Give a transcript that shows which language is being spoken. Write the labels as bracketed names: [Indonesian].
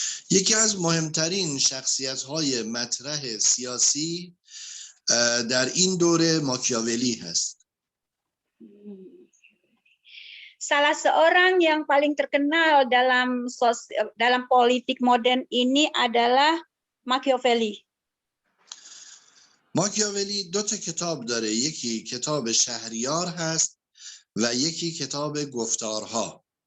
[Persian] یکی از مهمترین شخصیت‌های مطرح سیاسی در این دوره ماکیاولی هست. [Indonesian] Salah seorang yang paling terkenal dalam politik modern ini adalah Machiavelli. [Persian] ماکیاولی 2 کتاب داره، یکی کتاب شهریار هست و یکی کتاب گفتارها.